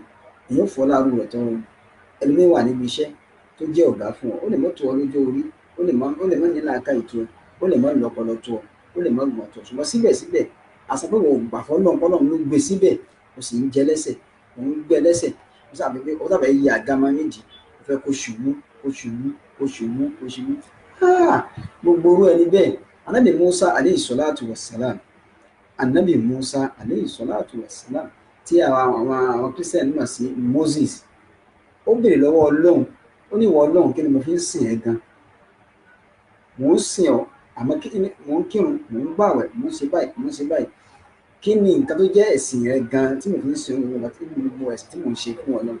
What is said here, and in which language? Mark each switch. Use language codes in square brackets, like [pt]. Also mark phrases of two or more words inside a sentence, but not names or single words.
[yo] Èèyàn fọ́ láàrú rẹ̀ tó ẹlòmíín wà níbi iṣẹ́ tó jẹ́ ọ̀gá fún ọ, ó lè mọ́ tó ọ lójó orí, ó lè mọ́ ní làákàyè tó ọ, ó lè mọ́ lọ́pọlọ tó ọ, ó lè mọ́ gbọ̀n tó ọ, ṣùgbọ́n síbẹ̀síbẹ̀ àṣàpẹ̀wò gbà fọ́lọ́run ló gbé síbẹ̀, ó sì ń jẹ lẹ́sẹ̀, ó ń gbẹ lẹ́sẹ̀, ó sábẹ̀ yí àga máa méjì, ó fẹ́ kó ṣubú. Gbogbo orú ẹni bẹ́ẹ̀ Ànábì Musa [ar] عليه الصلاة والسلام, [yo] Ànábì Musa [ar] عليه الصلاة والسلام [yo] tí àwọn Christian mọ̀ sí Moses, ó béèrè lọ́wọ́ Ọlọ́run, ó ní ìwọ Ọlọ́run kí ni mo fi ń sìn ẹ́ gan? Mò ń sìn ọ́ àmọ́ mò ń kírun, mò ń gbààwẹ̀, mò ń ṣe báyìí, kí ni nǹkan tó jẹ́ ẹ̀sìn rẹ gan tí mo fi ń sìn ọ́ gbogbo ẹ̀sìn tí mò ń ṣe fún Ọlọ́run?